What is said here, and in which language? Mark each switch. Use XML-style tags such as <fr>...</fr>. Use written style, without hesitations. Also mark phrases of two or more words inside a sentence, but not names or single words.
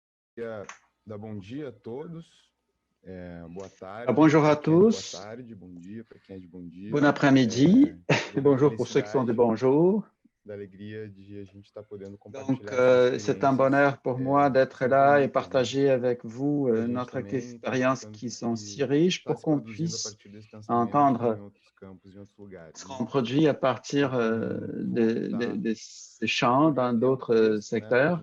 <pt>Bom dia a todos. Boa tarde.</pt> <fr>Bonjour à</fr> <pt>Boa</pt> <fr>tous.</fr> <pt>tarde, bom dia para quem é de bom dia.</pt> <fr>Bon après-midi. Bonjour pour ceux qui sont de bonjour. Donc, c'est un bonheur pour moi d'être là et partager avec vous notre expérience qui sont si riches pour qu'on puisse entendre ce qu'on produit à partir des chants dans d'autres secteurs.</fr>